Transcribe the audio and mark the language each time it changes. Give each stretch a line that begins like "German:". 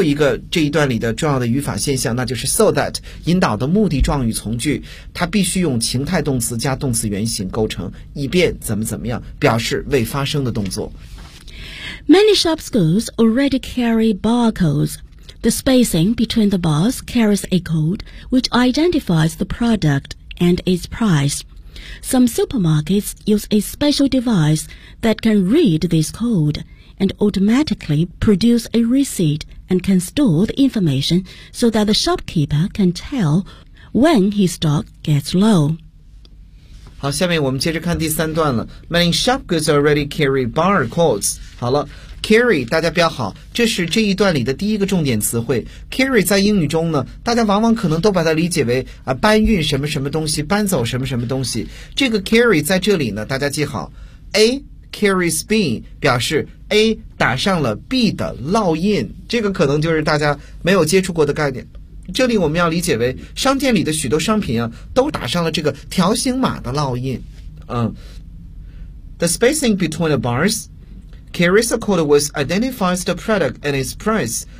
Chinese: 一个这一段里的重要的语法现象，那就是
English: so that
Chinese: 引导的目的状语从句，它必须用情态动词加动词原形构成，以便怎么怎么样表示未发生的动作。
English: Many sharp schools already carry barcodes. The spacing between the bars carries a code which identifies the product and its price. Some supermarkets use a special device that can read this code and automatically produce a receipt and can store the information so that the shopkeeper can tell when his stock gets low.
Chinese: 好，下面我们接着看第三段了。
English: Many shop goods already carry barcodes.
Chinese: 好了 ，carry 大家标好，这是这一段里的第一个重点词汇。 carry 在英语中呢，大家往往可能都把它理解为啊搬运什么什么东西，搬走什么什么东西。这个 carry 在这里呢，大家记好 ，
English: A carries B
Chinese: 表示 A 打上了 B 的烙印，这个可能就是大家没有接触过的概念。这里我们要理解为商店里的许多商品啊都打上了这个条形码的烙印。
English: The spacing between the bars carries a code which identifies the product and its price.